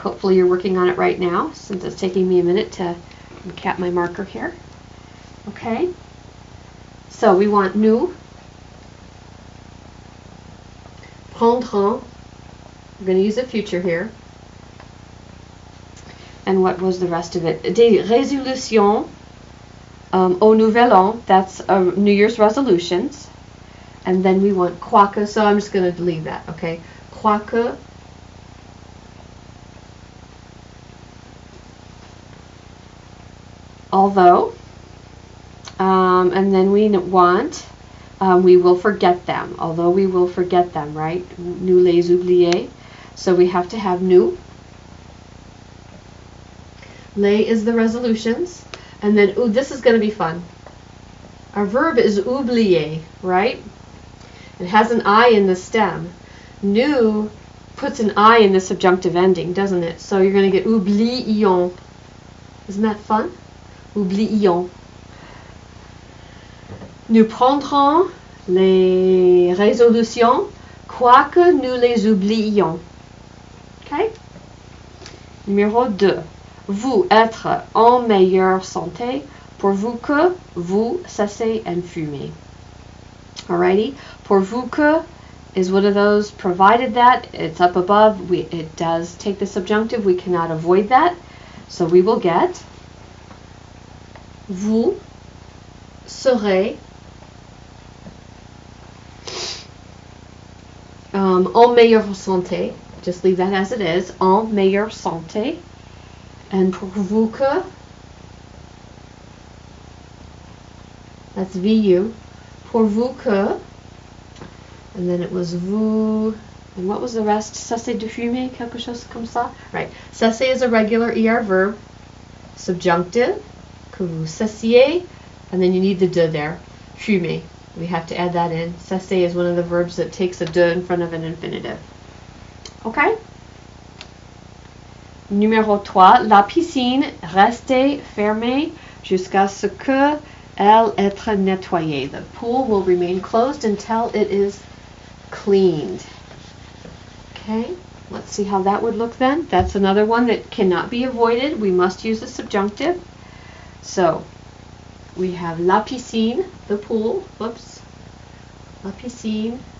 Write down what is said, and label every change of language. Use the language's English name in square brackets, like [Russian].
[English] Hopefully you're working on it right now, since it's taking me a minute to cap my marker here. Okay, so we want [French] nous prendrons. [English] We're going to use a future here. And what was the rest of it? [French] Des résolutions au nouvel an. [English] That's New Year's resolutions. And then we want quoique. So I'm just going to leave that. Okay. Quoique. Although. And then we want. We will forget them. Although we will forget them, right? [French] Nous les oublier. [English] So we have to have nous. Les is the resolutions. And then, ooh, this is going to be fun. Our verb is oublier, right? It has an I in the stem. Nous puts an I in the subjunctive ending, doesn't it? So you're going to get oublions. Isn't that fun? Oublions. [French] Nous prendrons les résolutions, quoique nous les oublions. [English] Okay? [French] Numéro 2. Vous être en meilleure santé, pourvu que vous cessez and fumez. [English] Alrighty? Pourvu que is one of those, provided that, it's up above, it does take the subjunctive, we cannot avoid that. So we will get [French] vous serez en meilleure santé. [English] Just leave that as it is. [French] En meilleure santé. [English] And pourvu que, that's VU. Pourvu que, and then it was vous, and what was the rest? [French] Cessez de fumer, quelque chose comme ça? [English] Right. Cessez is a regular ER verb. Subjunctive. [French] Que vous cessiez, [English] and then you need the de there. Fumer. We have to add that in. Cesser is one of the verbs that takes a de in front of an infinitive. Okay? [French] Numéro 3. La piscine reste fermée jusqu'à ce que elle être nettoyée. [English] The pool will remain closed until it is cleaned. Okay? Let's see how that would look then. That's another one that cannot be avoided. We must use the subjunctive. So, we have la piscine, the pool. Whoops. La piscine.